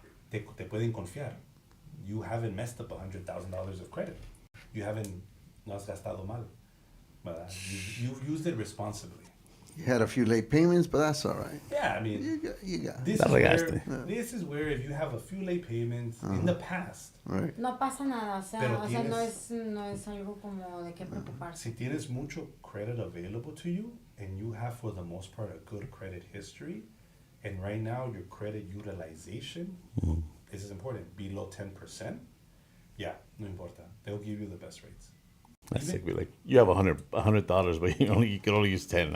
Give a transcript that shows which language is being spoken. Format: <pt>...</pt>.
<es>Te pueden confiar.</es> <en>You haven't messed up $100,000 of credit. You</en> <es>no has gastado mal.</es> <en>But you've used it responsibly. You had a few late payments, but that's all right. Yeah, I mean, You got this is where if you have a few late payments in the past, right.</en> <es>No pasa nada, Pero no es algo como de qué preocuparse. si tienes mucho</es> <en>credit available to you and you have for the most part a good credit history, and right now your credit utilization, this is important, below 10%, yeah,</en> <es>no importa.</es> <en>They'll give you the best rates. That's sick. Be like, you have $100, but you can only use 10.</en>